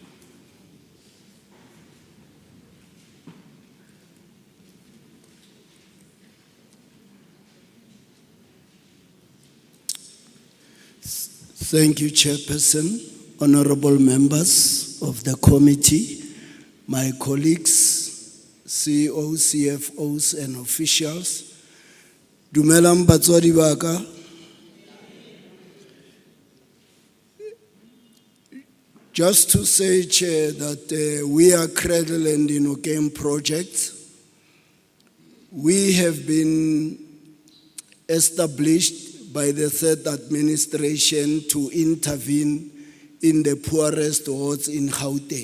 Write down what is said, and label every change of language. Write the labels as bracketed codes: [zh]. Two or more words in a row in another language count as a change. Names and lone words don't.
[en] Thank you, Chairperson, honorable members of the committee, my colleagues, CEOs, CFOs, and officials. [tn] Dumelang batswadi ba ka. [en] Just to say, Chair, that we are Cradle and Dinokeng project. We have been established by the third administration to intervene in the poorest wards in Gauteng.